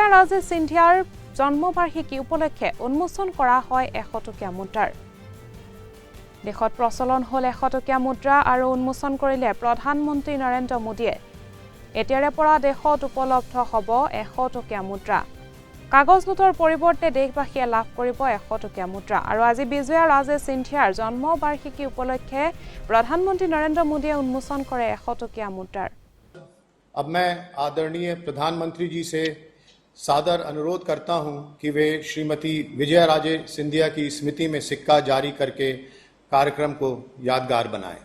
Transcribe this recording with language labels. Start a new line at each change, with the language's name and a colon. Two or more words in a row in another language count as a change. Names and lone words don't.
Assamese: ৰাজে সিন্ধিয়াৰ জন্মবাৰ্ষিকী উপলক্ষে উন্মোচন কৰা হয় 100 টকীয়া মুদ্ৰাৰ দেশত প্ৰচলন হ'ল 100 টকীয়া মুদ্ৰা আৰু উন্মোচন কৰিলে প্ৰধানমন্ত্ৰী নৰেন্দ্ৰ মোদীয়ে এতিয়াৰে পৰা দেশত উপলব্ধ হ'ব 100 টকীয়া মুদ্ৰা কাগজ নোটৰ পৰিৱৰ্তে দেশবাসীয়ে লাভ কৰিব 100 টকীয়া মুদ্ৰা আৰু আজি বিজয়া ৰাজে সিন্ধিয়াৰ জন্মবাৰ্ষিকী উপলক্ষে প্ৰধানমন্ত্ৰী নৰেন্দ্ৰ মোদীয়ে উন্মোচন কৰে 100 টকীয়া মুদ্ৰাৰ
Hindi: अब मैं आदरणीय प्रधानमंत्री जी से सादर अनुरोध करता हूं कि वे श्रीमती विजया राजे सिंधिया की स्मृति में सिक्का जारी करके कार्यक्रम को यादगार बनाएं।